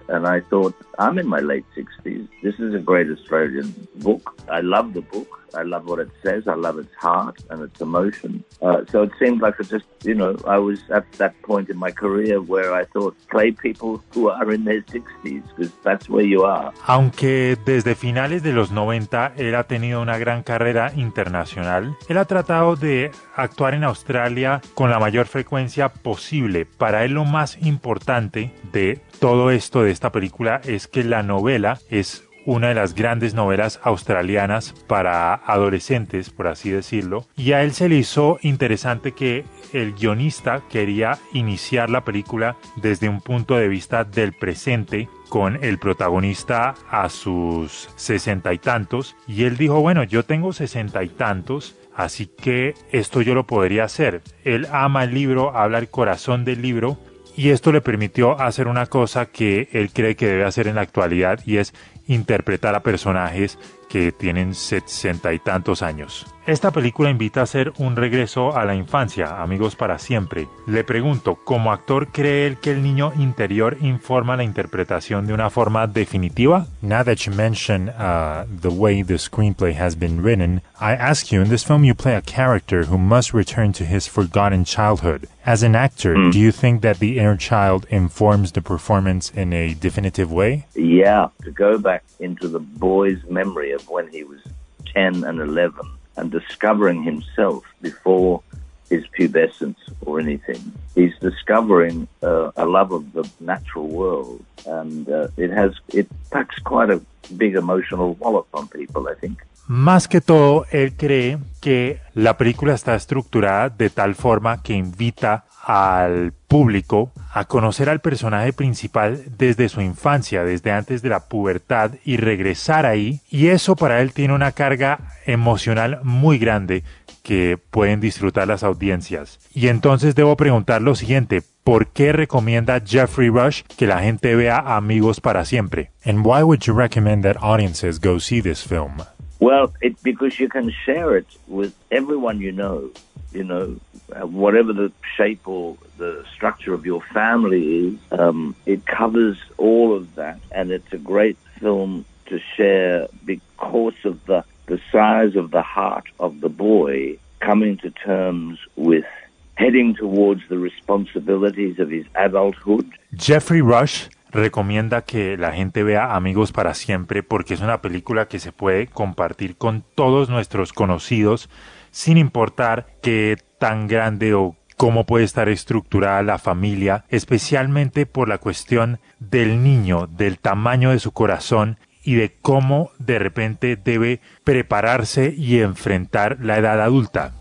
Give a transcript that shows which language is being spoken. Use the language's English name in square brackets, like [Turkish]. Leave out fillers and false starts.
[English] And I thought, I'm in my late 60s. This is a great Australian book. I love the book. I love what it says. I love its heart and its emotion. So it seemed like it just, you know, I was at that point in my career where I thought, play people who are in their 60s, because that's where you are. [Spanish] Aunque desde finales de los 90 él ha tenido una gran carrera internacional, él ha tratado de actuar en Australia con la mayor frecuencia posible. Para él lo más importante de todo esto, de esta película, es que la novela es una de las grandes novelas australianas para adolescentes, por así decirlo. Y a él se le hizo interesante que el guionista quería iniciar la película desde un punto de vista del presente, con el protagonista a sus 60 y tantos. Y él dijo, bueno, yo tengo 60 y tantos, así que esto yo lo podría hacer. Él ama el libro, habla el corazón del libro, y esto le permitió hacer una cosa que él cree que debe hacer en la actualidad, y es interpretar a personajes que tienen 60 y tantos años. Esta película invita a hacer un regreso a la infancia, amigos para siempre. Le pregunto, ¿como actor cree él que el niño interior informa la interpretación de una forma definitiva? [English] Now that you mention the way the screenplay has been written, I ask you, in this film you play a character who must return to his forgotten childhood. As an actor, do you think that the inner child informs the performance in a definitive way? Yeah, to go back into the boy's memory of when he was 10 and 11, and discovering himself before his pubescence or anything. He's discovering a love of the natural world, and it packs quite a big emotional wallop on people, I think. [Spanish] Más que todo, él cree que la película está estructurada de tal forma que invita al público a conocer al personaje principal desde su infancia, desde antes de la pubertad, y regresar ahí. Y eso para él tiene una carga emocional muy grande que pueden disfrutar las audiencias. Y entonces debo preguntar lo siguiente, ¿por qué recomienda Jeffrey Rush que la gente vea Amigos para Siempre? [English] And why would you recommend that audiences go see this film? Well, it's because you can share it with everyone you know. You know, whatever the shape or the structure of your family is, it covers all of that. And it's a great film to share because of the size of the heart of the boy coming to terms with heading towards the responsibilities of his adulthood. [Spanish] Jeffrey Rush recomienda que la gente vea Amigos para Siempre porque es una película que se puede compartir con todos nuestros conocidos sin importar qué tan grande o cómo puede estar estructurada la familia, especialmente por la cuestión del niño, del tamaño de su corazón y de cómo de repente debe prepararse y enfrentar la edad adulta.